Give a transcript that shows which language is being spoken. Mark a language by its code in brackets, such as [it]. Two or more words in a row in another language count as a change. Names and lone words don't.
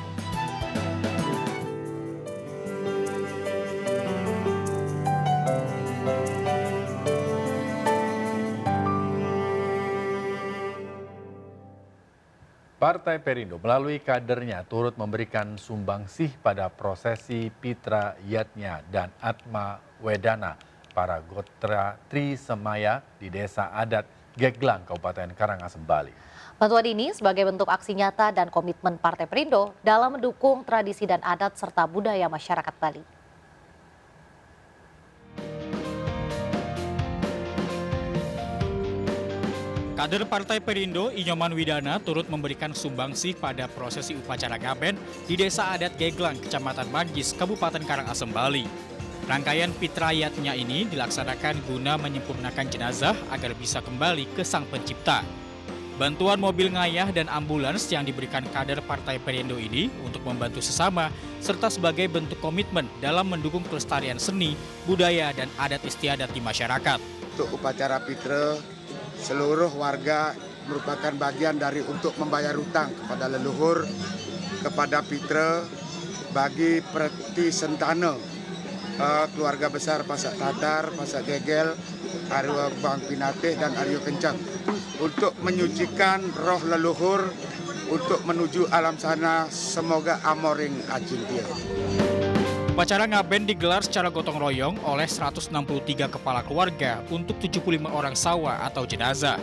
[id] Partai Perindo melalui kadernya turut memberikan sumbangsih pada prosesi Pitra Yatnya dan Atma Wedana para Gotra Trisemaya di Desa Adat Geglang, Kabupaten Karangasem, Bali. Bantuan ini sebagai bentuk aksi nyata dan komitmen Partai Perindo dalam mendukung tradisi dan adat serta budaya masyarakat Bali. Kader Partai Perindo, Inyoman Widana, turut memberikan sumbangsih pada prosesi upacara Gaben di Desa Adat Geglang, Kecamatan Manggis, Kabupaten Karangasem, Bali. Rangkaian fitrayatnya ini dilaksanakan guna menyempurnakan jenazah agar bisa kembali ke Sang Pencipta. Bantuan mobil ngayah dan ambulans yang diberikan kader Partai Perindo ini untuk membantu sesama, serta sebagai bentuk komitmen dalam mendukung kelestarian seni, budaya, dan adat istiadat di masyarakat. Untuk upacara fitre, seluruh warga merupakan bagian dari untuk membayar hutang kepada leluhur, kepada fitre, bagi Preti Sentana, keluarga besar Pasak Tatar, Pasak Gegel, Arwah Bang Pinatih, dan Aryo Kencang, untuk menyucikan roh leluhur untuk menuju alam sana. [ban] Semoga amoring acintia. [id] Upacara ngaben digelar secara gotong royong oleh 163 kepala keluarga untuk 75 orang sawa atau jenazah.